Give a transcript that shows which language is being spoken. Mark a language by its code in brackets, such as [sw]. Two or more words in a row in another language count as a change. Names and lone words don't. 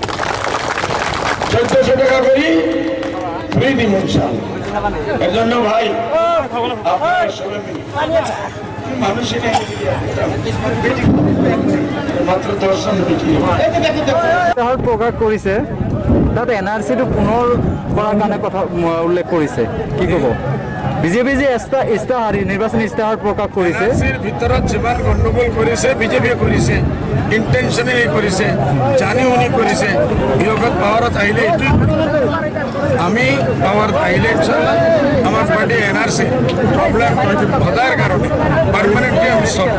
[bn] ১৪০০ টাকা করে ফ্রি দিব ইনশাআল্লাহ। এর জন্য ভাই আপনারা সবাই মানুষের মাত্র ১০ জন [as] প্রকাশ কৰিছে, তাত NRC-টো পুনৰ কৰাৰ কাৰণে কথা উল্লেখ কৰিছে। কি ক'ব? বিজেপি যে ইস্তাহাৰ নিৰ্বাচনী ইস্তাহাৰ প্ৰকাশ কৰিছে, ভিতৰত যিমান গণ্ডগোল কৰিছে বিজেপিয়ে কৰিছে, ইণ্টেনশ্যনেলি কৰিছে, জানি শুনি কৰিছে। বিয়োগত পাৱাৰত আহিলে এইটোৱেই আমি পাৱাৰত আহিলে ইনশাআল্লাহ আমাৰ পাৰ্টি NRC প্ৰব্লেম সদায়ৰ কাৰণে পাৰ্মানেণ্টলি আমি চল্ভ।